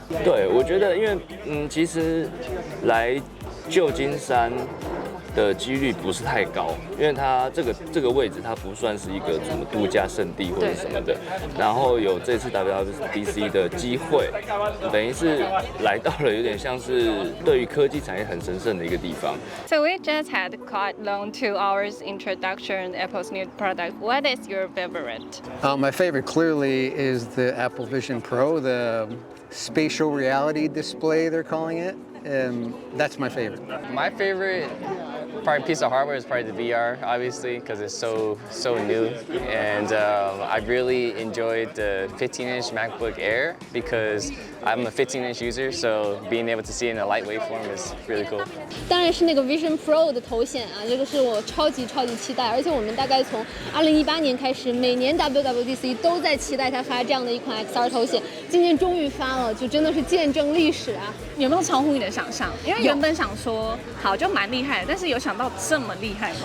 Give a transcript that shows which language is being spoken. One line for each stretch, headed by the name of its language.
Chinese: 对，我觉得因为其实来旧金山的几率不是太高，因为它这个位置它不算是一个什么度假胜地或者什么的。然后有这次 WWDC 的机会，等于是来到了有点像是对于科技产业很神圣的一个地方。
English: So we just had quite long 2 hours introduction Apple's new product. What is your favorite? My favorite clearly is the Apple Vision Pro, the spatial reality display they're calling it. That's my favorite. My favorite probably piece of hardware is probably the VR, obviously, because it's so new. And I really enjoyed the 15-inch MacBook Air because I'm a 15-inch user, so being able to see it in a lightweight form is really cool.
Chinese: 当然是那个 Vision Pro 的头显啊，这个是我超级期待，而且我们大概从2018年开始，每年 WWDC 都在期待它发这样的一款 XR 头显，今年终于发了，就真的是见证历史啊！有没有超乎你的想象？因为原本想说好就蛮厉害的，但是有想到这么厉害吗？